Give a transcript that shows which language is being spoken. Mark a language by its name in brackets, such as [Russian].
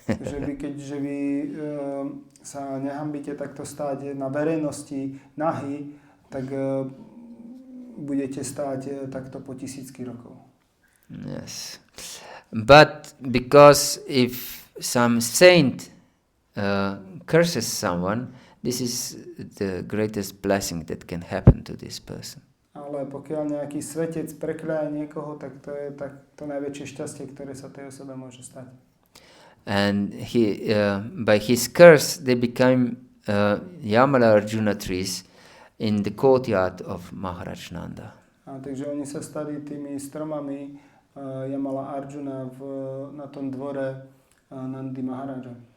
[Slovak] Keďže vy sa nehambíte takto stáť na verejnosti nahý, tak budete stáť takto po tisícky rokov. [English] Yes. But because if some saint curses someone, this is the greatest blessing that can happen to this person. [Slovak] Ale pokiaľ nejaký svetec prekľaje niekoho, tak to je to najväčšie šťastie, ktoré sa tej osobe môže stať. [English] And by his curse, they became Yamala Arjuna trees in the courtyard of Maharaj Nanda. [Slovak] Takže oni sa stali tými stromami Yamala Arjuna na tom dvore Nandy Maharaja.